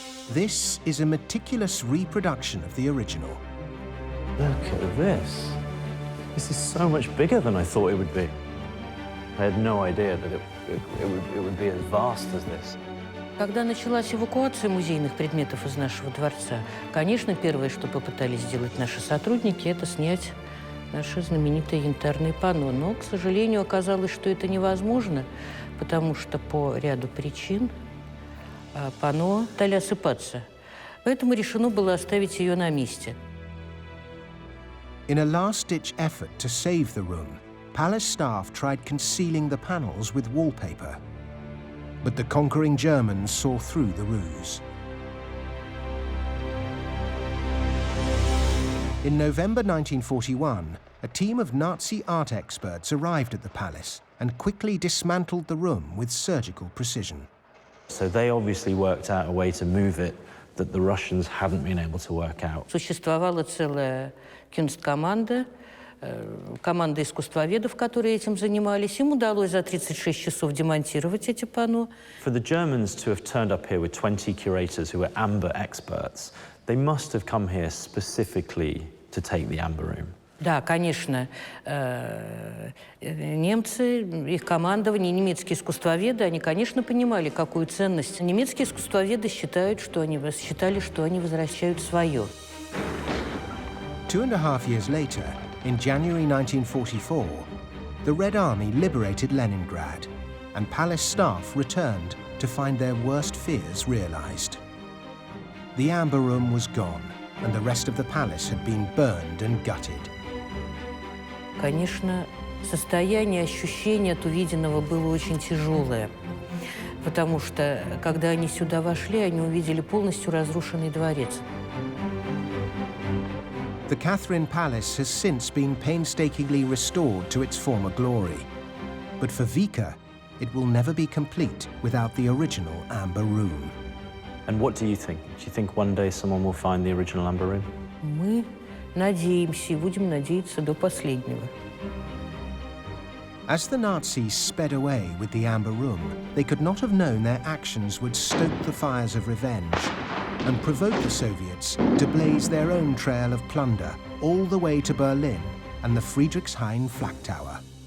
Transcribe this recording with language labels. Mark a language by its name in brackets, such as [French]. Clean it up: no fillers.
[English] This is a meticulous reproduction of the original. Look at this. This is so much bigger than I thought it would be. I had no idea that it would be as vast as this. [Russian] Когда началась эвакуация музейных предметов из нашего дворца, конечно, первое, что попытались сделать наши сотрудники, это снять наши знаменитые янтарные панно. Но, к сожалению, оказалось, что это невозможно, потому что по ряду причин панно стали осыпаться. Поэтому решено было оставить ее на месте. [English] In a last-ditch effort to save the room, palace staff tried concealing the panels with wallpaper. But the conquering Germans saw through the ruse. In November 1941, a team of Nazi art experts arrived at the palace and quickly dismantled the room with surgical precision. So they obviously worked out a way to move it that the Russians hadn't been able to work out. [Russian] Существовала целая кюнсткоманда, команда искусствоведов, которые этим занимались. Им удалось за 36 часов демонтировать эти панно. [English] For the Germans to have turned up here with 20 curators who were amber experts, they must have come here specifically to take the amber room. [Russian] Да, конечно, немцы, их командование, немецкие искусствоведы, они, конечно, понимали, какую ценность. Немецкие искусствоведы считали, что они возвращают свое. [English] 2.5 years later, in January 1944, the Red Army liberated Leningrad, and palace staff returned to find their worst fears realized. The amber room was gone, and the rest of the palace had been burned and gutted. [Russian] Конечно, состояние, ощущение от увиденного было очень тяжелое, потому что, когда они сюда вошли, они увидели полностью разрушенный дворец. [English] The Catherine Palace has since been painstakingly restored to its former glory. But for Vika, it will never be complete without the original amber room. And what do you think? Do you think one day someone will find the original amber room? [Russian] Мы надеемся и будем надеяться до последнего. [English] As the Nazis sped away with the amber room, they could not have known their actions would stoke the fires of revenge and provoke the Soviets to blaze their own trail of plunder all the way to Berlin and the Friedrichshain Flak Tower.